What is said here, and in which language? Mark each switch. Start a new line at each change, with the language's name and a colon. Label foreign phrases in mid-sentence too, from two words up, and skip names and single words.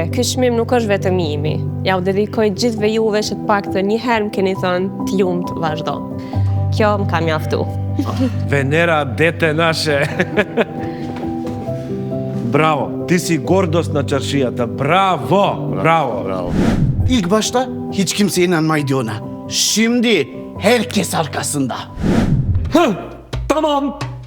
Albanian: Ky çmim nuk është vetëm imi. Ja u dedikoj gjithve juve që të paktën një herë më keni thënë të lumt vazhdo. Kjo më ka mjaftu.
Macedonian: Венера, дете наше. Браво, ти си гордост на чаршијата. Bravo.
Turkish: İlk başta hiç kimse inanmaydı ona. Şimdi herkes arkasında. Tamam.